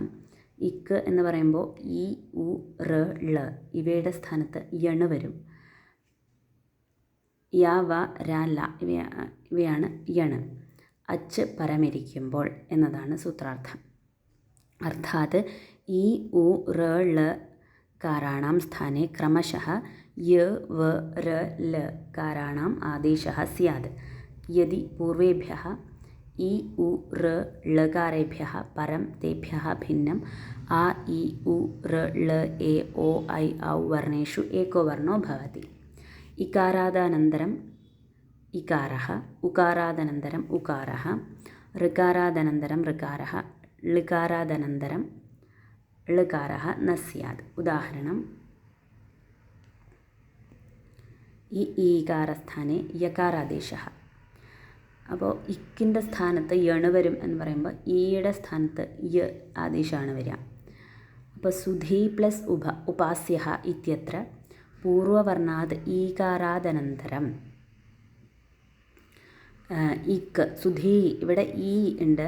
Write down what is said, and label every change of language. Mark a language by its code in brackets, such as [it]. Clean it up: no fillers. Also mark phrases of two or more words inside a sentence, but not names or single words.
[ml] ഇക്ക് എന്ന് പറയുമ്പോൾ ഇ, ഉ, റ്, ള് ഇവയുടെ സ്ഥാനത്ത് യണ് വരും. യ, വ, ര, ല ഇവയാണ് യണ്. അച്ച് പരമിരിക്കുമ്പോൾ എന്നതാണ് സൂത്രാർത്ഥം. [sa] അർത്ഥാത് ഇ, ഉ, റ്, ള് കാരാണാം സ്ഥാനെ ക്രമശഃ य व र ल काराणाम् आदेशः स्यात् यदि पूर्वेभ्यः इ उ र ळकारेभ्यः परं तेभ्यः भिन्नम् आ इ उ र ळ ए ओ ऐ औ वर्णेषु एको वर्णो भवति. इकारादनन्तरम् इकारः, उकारादनन्तरम् उकारः, ऋकारादनन्तरं ऋकारः, ळकारादनन्तरं ळकारः न स्यात्. उदाहरणम् ഈകാരസ്ഥാനെ യകാരാദേശः. [ml] അപ്പോൾ ഇക്കിൻ്റെ സ്ഥാനത്ത് യണ് വരും എന്ന് പറയുമ്പോൾ ഈയുടെ സ്ഥാനത്ത് യ ആദേശമാണ് വരിക. അപ്പോൾ സുധീ പ്ലസ് [sa] ഉപാസ്യഃ ഇത്യത്ര പൂർവവർണാത് ഈകാരാദനന്തരം [ml] ഇക്ക് സുധീ, ഇവിടെ ഈ ഉണ്ട്.